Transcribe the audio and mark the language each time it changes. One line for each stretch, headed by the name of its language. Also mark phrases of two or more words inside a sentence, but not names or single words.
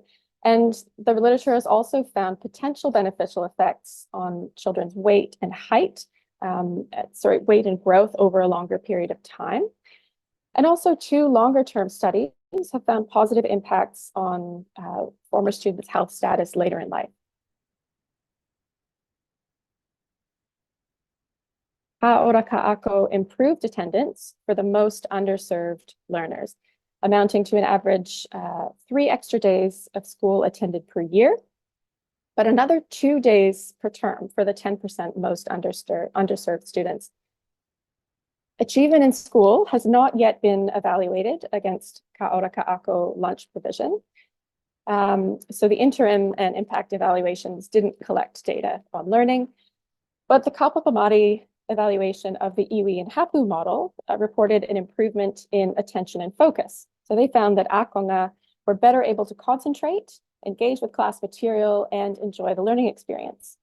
English: And the literature has also found potential beneficial effects on children's weight and height, weight and growth over a longer period of time. And also 2 longer-term studies have found positive impacts on former students' health status later in life. Ka ora ka ako improved attendance for the most underserved learners, amounting to an average 3 extra days of school attended per year, but another 2 days per term for the 10% most underserved students. Achievement in school has not yet been evaluated against ka ora ka ako lunch provision. So the interim and impact evaluations didn't collect data on learning, but the kapapamari evaluation of the iwi and hapu model reported an improvement in attention and focus. So they found that akonga were better able to concentrate, engage with class material, and enjoy the learning experience.